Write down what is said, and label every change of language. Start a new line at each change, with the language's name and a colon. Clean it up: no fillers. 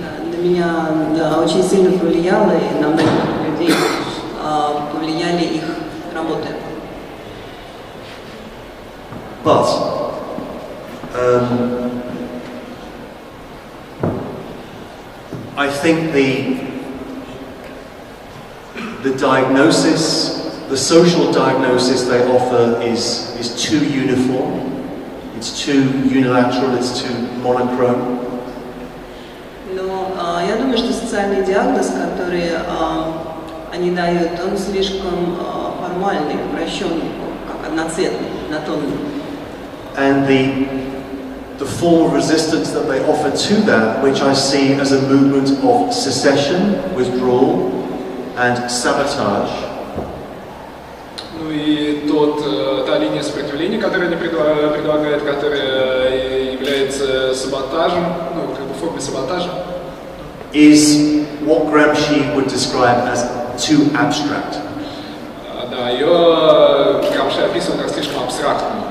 Russian: На меня очень сильно повлияло, и на многих людей повлияли их работы.
English: But I think the diagnosis, the social diagnosis they offer is too uniform, it's too unilateral, it's too monochrome.
Russian: Но я думаю, что социальный диагноз, который они дают, он слишком формальный, упрощенный, как одноцветный, однотонный.
English: And the form of resistance that they offer to that, which I see as a movement of secession, withdrawal, and sabotage.
Russian: Ну и та линия сопротивления, которую они предлагают, которая является саботажем, ну, как бы формой саботажа,
English: is what Gramsci would describe as too abstract.
Russian: Да, ее Грамши описывает как слишком абстрактную.